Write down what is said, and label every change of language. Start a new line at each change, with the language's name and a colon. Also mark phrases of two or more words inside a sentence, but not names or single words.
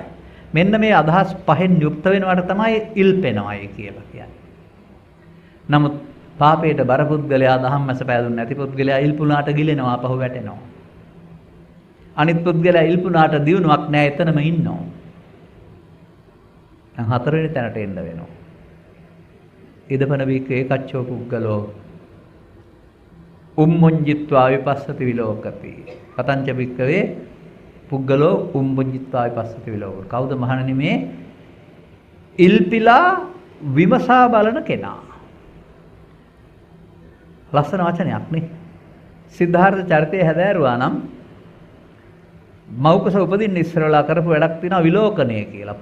Sinhala: මෙන්න මේ අදහස් පහෙන් යුක්ත වෙනවට තමයි ඉල්පෙනවයි කියලා කියන්නේ. නමුත් පාපයට බර පුද්ගලයා ධම්මස පෑදුන්නේ නැති පුද්ගලයා ඉල්පුණාට ගිලෙනවා පහු වැටෙනවා. අනිත් පුද්ගලයා ඉල්පුණාට දියුණුවක් නැහැ එතනම ඉන්නවා. දැන් හතරවෙනි තැනට එන්න වෙනවා.
Pali: ඉදපන වික්ක ඒකච්චෝ පුද්ගලෝ උම්මුඤ්ජිත්වා විපස්සති විලෝකති. කතංච වික්කවේ පුද්ගලෝ උම්මුඤ්ජිත්වා විපස්සති විලෝකති.
Sinhala: කවුද මහණෙනි මේ ඉල්පිලා විමසා බලන කෙනා? ලස්සන වචනයක් නේ. සිද්ධාර්ථ චරිතය හැදෑරුවා නම් මෞකස උපදින්න ඉස්සරලා කරපු වැඩක් තියෙනවා විලෝකණය කියලා.